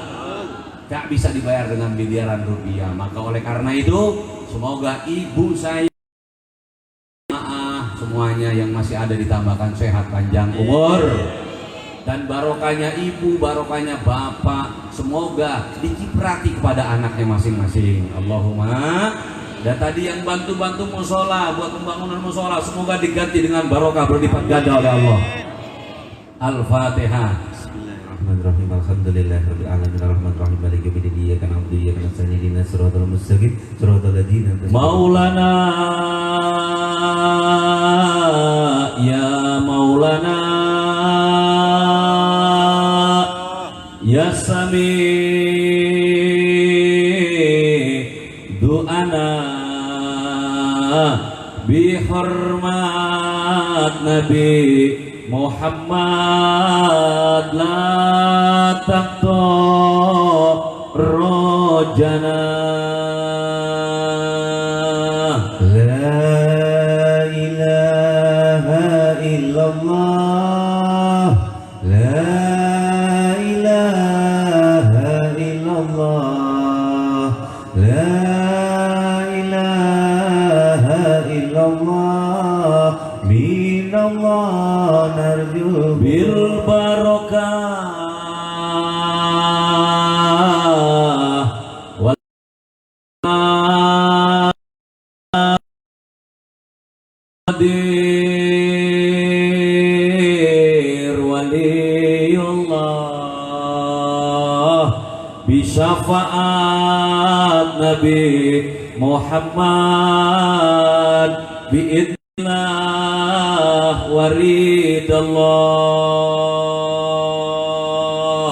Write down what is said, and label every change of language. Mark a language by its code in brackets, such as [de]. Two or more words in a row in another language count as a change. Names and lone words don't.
[id] Tak bisa dibayar dengan miliaran rupiah. Maka oleh karena itu, semoga ibu saya semuanya yang masih ada ditambahkan sehat panjang umur, dan barokahnya ibu, barokahnya bapak, semoga diciprati kepada anaknya masing-masing. Allahumma. Dan tadi yang bantu-bantu musola buat pembangunan musola, semoga diganti dengan barokah berlipat ganda oleh Allah. Al-Fatihah. [ar] بسم الله الرحمن الرحيم الحمد لله رب العالمين الرحمن الرحيم مالك يوم الدين إياك نعبد وإياك نستعين اهدنا الصراط المستقيم صراط الذين مولانا يا مولانا يا سميع دعانا بحرمة النبي محمد لا تقطع رجانا لا إله إلا الله لا إله إلا الله لا إله إلا الله من الله نرجو بالبركة والحاضر ولي الله بشفاعة النبي محمد بإذن الله ورضى الله.